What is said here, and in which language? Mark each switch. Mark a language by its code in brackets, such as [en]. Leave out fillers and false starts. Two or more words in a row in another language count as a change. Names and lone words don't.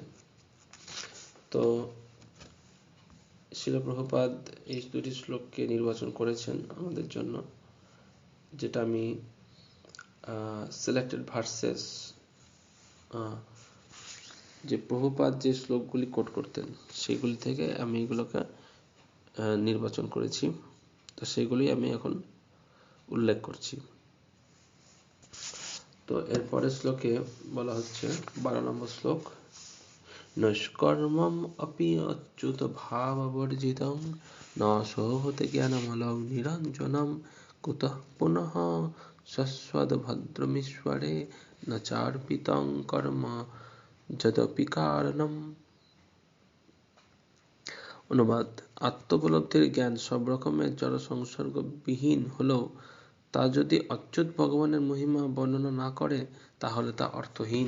[bn] তো শ্রীল প্রভুপাদ এই দুটি শ্লোককে নির্বাচন করেছেন আমাদের জন্য, যেটা আমি [en] selected verses, [bn] যে প্রভুপাদ যে শ্লোকগুলি কোট করতেন সেগুলি থেকে আমি এগুলোকে নির্বাচন করেছি। তো সেগুলি আমি এখন উল্লেখ করছি। তো এরপরের শ্লোকে বলা হচ্ছে 12 নম্বর শ্লোক, [sa] নৈষ্কর্মম অপি অচ্যুত ভাববর্জিতং ন শোভতে জ্ঞানমলং নিরঞ্জনম কুতঃ পুনঃ সস্বদ্ভদ্রমীশ্বরে ন চার্পিতং কর্ম যদপি কারণম। [bn] অনুবাদ: আত্মোপলব্ধির জ্ঞান সব রকমের জড় সংসর্গ বিহীন হলেও তা যদি অচ্যুত ভগবানের মহিমা বর্ণনা না করে তাহলে তা অর্থহীন।